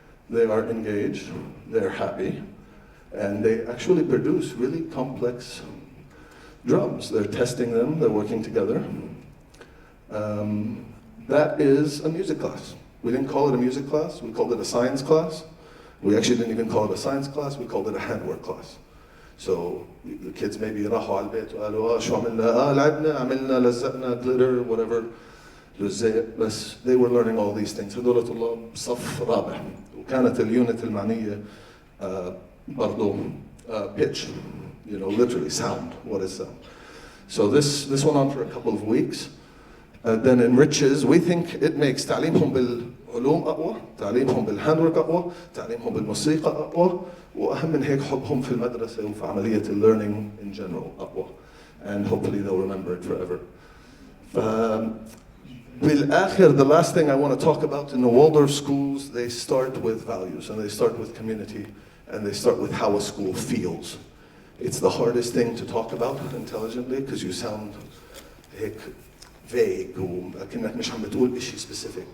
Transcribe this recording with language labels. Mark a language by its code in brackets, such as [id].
[en] They are engaged. They're happy. And they actually produce really complex drums. They're testing them. They're working together. That is a music class. We didn't call it a music class, we called it a science class. We actually didn't even call it a science class, we called it a handwork class. So the kids maybe [ar] راحوا على البيت وقالوا شو عملنا؟ لعبنا، عملنا، لزقنا [en] glitter, whatever. [ar] بس [en] they were learning all these things. [ar] هدول طلاب صف رابع. وكانت اليونت المعنية برضو [en] pitch, literally sound. What is sound? So this went on for a couple of weeks. Then enriches, we think it makes [ar] تعليمهم بالعلوم أقوى، تعليمهم بالهاندورك أقوى، تعليمهم بالموسيقى أقوى، وأهم من هيك حبهم في المدرسة وفي عملية [en] learning in general [ar] أقوى. [en] And hopefully they'll remember it forever. [ar] بالآخر, [en] the last thing I want to talk about, in the Waldorf schools, they start with values, and they start with community, and they start with how a school feels. It's the hardest thing to talk about intelligently, because you sound هيك vague, [ar] وكأنك مش عم بتقول إشي [en] specific.